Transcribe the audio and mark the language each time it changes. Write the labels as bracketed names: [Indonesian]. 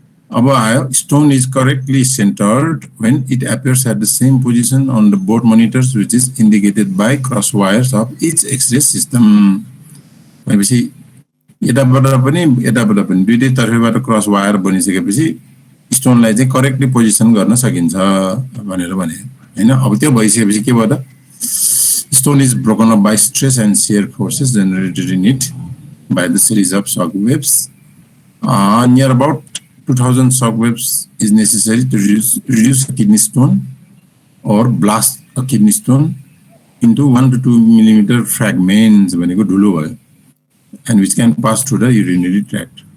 [English] अब stone is correctly centered when it appears at the same position on the both monitors, which is indicated by cross wires of each X-ray system. [Nepali] भनेपछि यताबाट पनि दुईटै तर्फबाट cross wire बनिसकेपछि स्टोनलाई चाहिँ correctly position गर्न सकिन्छ भनेर भने हैन. अब त्यो भइसकेपछि के भयो त [English] stone is broken up by stress and shear forces generated in it by the series of shock waves. Near about 2000 shock waves is necessary to reduce a kidney stone or blast a kidney stone into 1 to 2 millimeter fragments [Nepali] भनेको धुलो भयो [English] and which can pass through the urinary tract.